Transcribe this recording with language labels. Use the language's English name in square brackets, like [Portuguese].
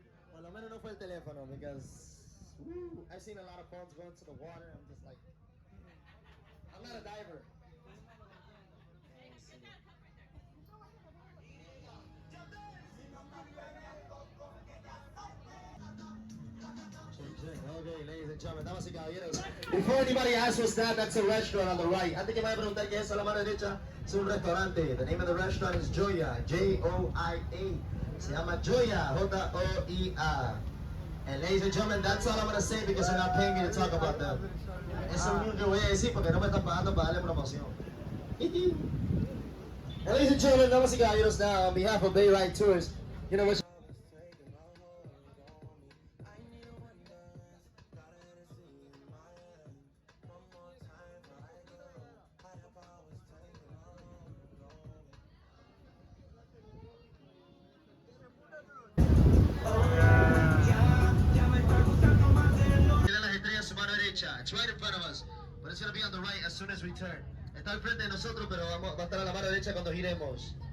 [Spanish] Por lo menos no fue el teléfono, [English] because I've seen a lot of phones go into the water. I'm just like, I'm not a diver. Okay, ladies and gentlemen, [Spanish] damas y caballeros. [English] Before anybody asks what's that, that's a restaurant on the right. [Spanish] Antes que me vaya a preguntar qué es a la mano derecha, es un restaurante. [English] The name of the restaurant is Joya, J-O-I-A. [Spanish] Se llama Joya, [English] J-O-I-A. And ladies and gentlemen, that's all I'm going to say because they're not paying me to talk about them. [Spanish] Eso es lo único que voy a decir porque no me están pagando para darle promoción. [English] And ladies and gentlemen, [Spanish] damas y caballeros, [English] now on behalf of Bay Ride Tours, you know what? [Spanish] Su mano derecha. [English] It's right in front of us, but it's going to be on the right as soon as we turn. [Spanish] Está al frente de nosotros, pero va a estar a la mano derecha cuando giremos.